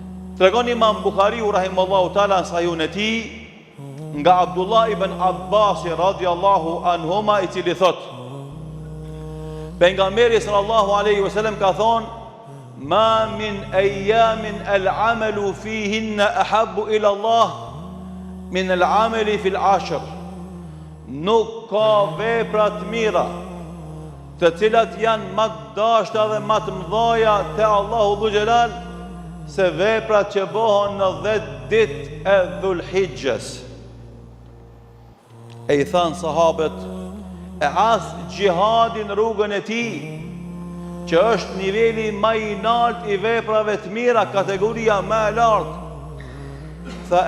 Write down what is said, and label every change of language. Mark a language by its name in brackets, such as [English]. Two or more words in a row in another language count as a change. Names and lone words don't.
[Albanian] Tregon Imam Buhariu [Arabic] رحمه الله تعالى [Albanian] në sahihun e tij nga Abdullah ibn Abbas [Arabic] رضي الله عنهما, [Albanian] i cili thot: pejgamberi [Arabic] صلى الله عليه وسلم [Albanian] ka thonë: [Arabic] ما من أيام العمل فيهن أحب إلى الله من العمل في العشر. [Albanian] Nuk ka vepra të mira të cilat janë më të dashura dhe më të mëdha te Allahu [Arabic] ذو الجلال [Albanian] se veprat që bëhen në 10 ditë e Dhulhijhes. E i thanë sahabët: e as gjihadin rrugën e tij, që është niveli më i lartë i veprave të mira, kategoria më e lartë, tha e